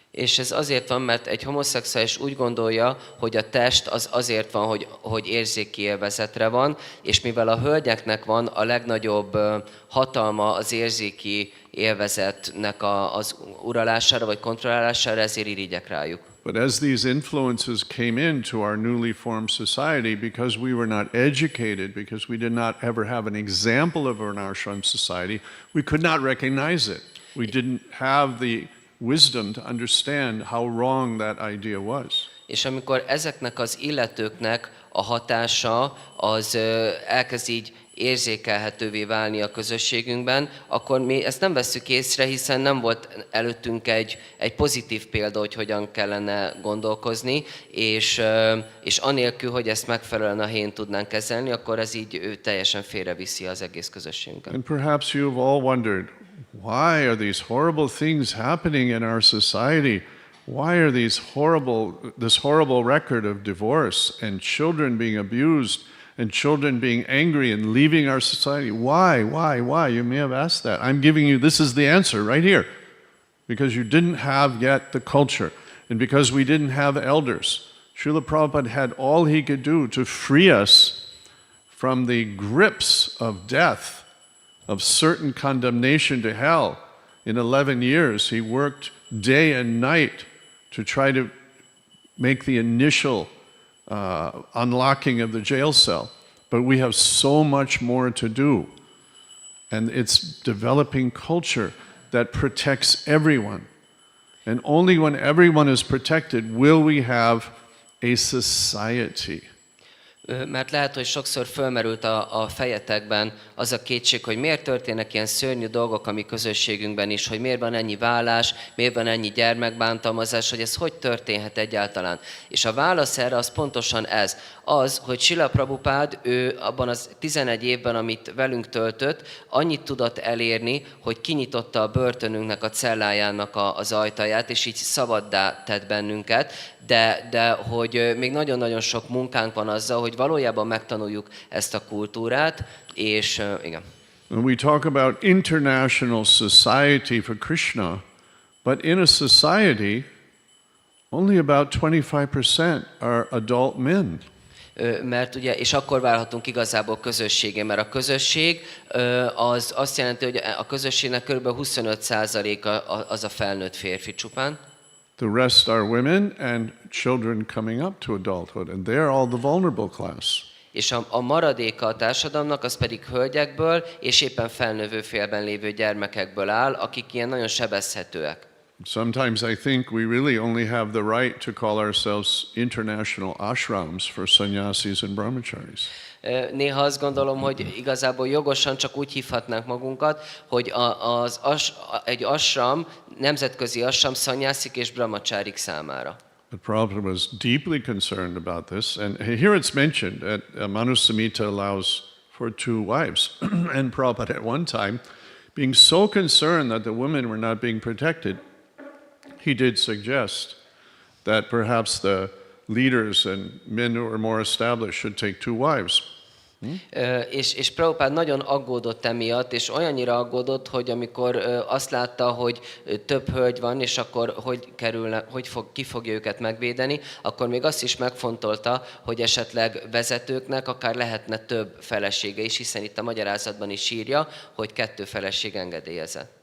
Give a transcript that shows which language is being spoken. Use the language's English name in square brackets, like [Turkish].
[Hungarian] És ez azért van, mert egy homoszexuális úgy gondolja, hogy a test az azért van, hogy érzéki élvezetre van, és mivel a hölgyeknek van a legnagyobb hatalma az érzéki élvezetnek az uralására vagy kontrollálására, ezért irigyek rájuk. [English] But as these influences came into our newly formed society, because we were not educated, because we did not ever have an example of an ashram society, we could not recognize it. We didn't have the wisdom to understand how wrong that idea was. [Hungarian] És amikor ezeknek az illetőknek a hatása az elkezd így érzékelhetővé válni a közösségünkben, akkor mi ezt nem vesszük észre, hiszen nem volt előttünk egy pozitív példa, hogy hogyan kellene gondolkozni, és anélkül, hogy ezt megfelelően a helyén tudnánk kezelni, akkor ez így teljesen félreviszi az egész közösségünket. [English] And perhaps you've all wondered, why are these horrible things happening in our society? Why are this horrible record of divorce and children being abused and children being angry and leaving our society? Why? You may have asked that. I'm giving you, this is the answer right here. Because you didn't have yet the culture, and because we didn't have elders. Srila Prabhupada had all he could do to free us from the grips of death, of certain condemnation to hell. In 11 years, he worked day and night to try to make the initial unlocking of the jail cell. But we have so much more to do. And it's developing culture that protects everyone. And only when everyone is protected will we have a society. [Hungarian] Mert lehet, hogy sokszor fölmerült a fejetekben az a kétség, hogy miért történnek ilyen szörnyű dolgok a mi közösségünkben is, hogy miért van ennyi vállás, miért van ennyi gyermekbántalmazás, hogy ez hogy történhet egyáltalán. És a válasz erre az pontosan ez. Az, hogy Srila Prabhupád, ő abban az 11 évben, amit velünk töltött, annyit tudott elérni, hogy kinyitotta a börtönünknek, a cellájának az ajtaját, és így szabaddá tett bennünket, de hogy még nagyon-nagyon sok munkánk van azzal, hogy valójában megtanuljuk ezt a kultúrát, és igen. [English] When we talk about international society for Krishna, but in a society, only about 25% are adult men. [Hungarian] Mert ugye, és akkor válhatunk igazából közösségé, mert a közösség az azt jelenti, hogy a közösségnek kb. 25%-a az a felnőtt férfi csupán. [English] The rest are women and children coming up to adulthood, and they're all the vulnerable class. [Hungarian] És a maradéka a társadalomnak az pedig hölgyekből és éppen felnövő félben lévő gyermekekből áll, akik ilyen nagyon sebezhetőek. [English] Sometimes I think we really only have the right to call ourselves international ashrams for sannyasis and brahmacharis. [Hungarian] Néha azt gondolom, hogy igazából jogosan csak úgy hívhatnánk magunkat, hogy egy ashram, nemzetközi ashram szannyászik és brahmacsárik számára. [English] The Prabhupada was deeply concerned about this, and here it's mentioned that Manusamhita allows for 2 wives. And Prabhupada at one time, being so concerned that the women were not being protected, he did suggest that perhaps the leaders and men who are more established should take 2 wives. [Hungarian] És Prabhupád nagyon aggódott emiatt, és olyannyira aggódott, hogy amikor azt látta, hogy több hölgy van, és akkor ki fogja őket megvédeni, akkor még azt is megfontolta, hogy esetleg vezetőknek akár lehetne több felesége is, hiszen itt a magyarázatban is írja, hogy 2 feleség engedélyezett.